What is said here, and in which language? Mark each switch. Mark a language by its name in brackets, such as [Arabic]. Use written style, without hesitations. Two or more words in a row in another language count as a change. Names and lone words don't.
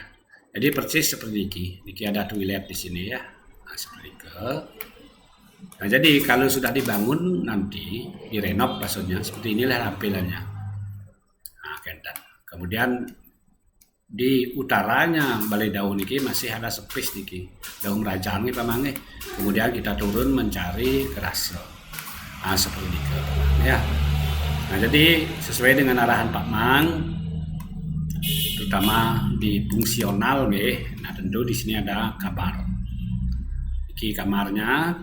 [Indonesian] Jadi persis seperti niki. Niki ada toilet di sini ya. Nah seperti itu. Nah, jadi kalau sudah dibangun nanti direnov maksudnya seperti inilah tampilannya. Nah, kemudian di utaranya Balai Dauh niki masih ada space niki. [Balinese] Daun Rajaan niki pamange. [Indonesian] Kemudian kita turun mencari kerasa. Nah, seperti itu ya. Nah, jadi sesuai dengan arahan Pak Mang terutama di fungsional nih. Nah, tentu di sini ada kamar. Niki kamarnya.